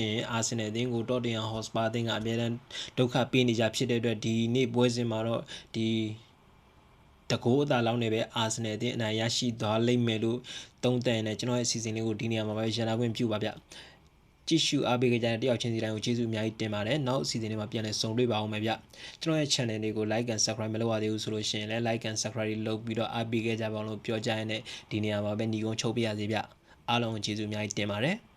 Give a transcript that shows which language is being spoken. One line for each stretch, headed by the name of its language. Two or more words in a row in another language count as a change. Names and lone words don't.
Burmese: ရင်အာဆင်နယ်အသင်းကိုတော့တင်ဟော့စပါအသင်းကအများအားဒုက္ခပေးနေကြဖြစ်တဲ့အတွက်ဒီနေ့ပွဲစဉ်မှာတော့ဒီတကိုးအသာလောက်နေပဲအာဆင်နယ်အသင်းအနိုင်ရရှိသွားလိမ့်မယ်လို့သုံးသပ်နေကျွန်တော်ရဲ့အစီအစဉ်လေးကိုဒီနေရာမှာပဲရန်နာခွင့်ပြုပါဗျကြည့်ရှုအားပေးကြတဲ့တယောက်ချင်းစီတိုင်းကိုကျေးဇူးအများကြီးတင်ပါတယ်နောက်အစီအစဉ်တွေမှာပြန်လည်ဆုံတွေ့ပါအောင်မယ်ဗျကျွန်တော်ရဲ့ channel လေးကို
English: like and subscribe
Burmese: မလုပ်ရသေးဘူးဆိုလို့ရှိရင်လည်း
English: like and subscribe
Burmese: လုပ်ပြီးတော့အားပေးခဲ့ကြပါအောင်လို့ပြောကြရတဲ့ဒီနေရာမှာပဲညီကုန်းချုပ်ပြရစီဗျအားလုံးကိုကျေးဇူးအများကြီးတင်ပါတယ်